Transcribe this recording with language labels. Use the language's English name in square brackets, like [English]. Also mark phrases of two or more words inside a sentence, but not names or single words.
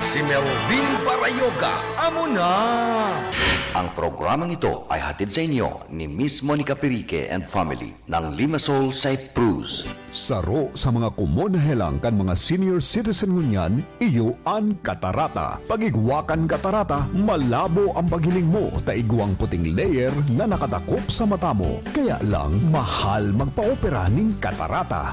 [Bikol] Melvin Parayoga, amo na! [Filipino] Ang programang ito ay hatid sa inyo ni Miss Monica Perique and family ng Limassol Cyprus. [Bikol] Saro sa mga kumonahelang kan mga senior citizen ngunyan, iyo ang katarata. Pagigwakan katarata, malabo ang paghiling mo, taigwang puting layer na nakatakop sa mata mo. Kaya lang, mahal magpa-opera ning katarata.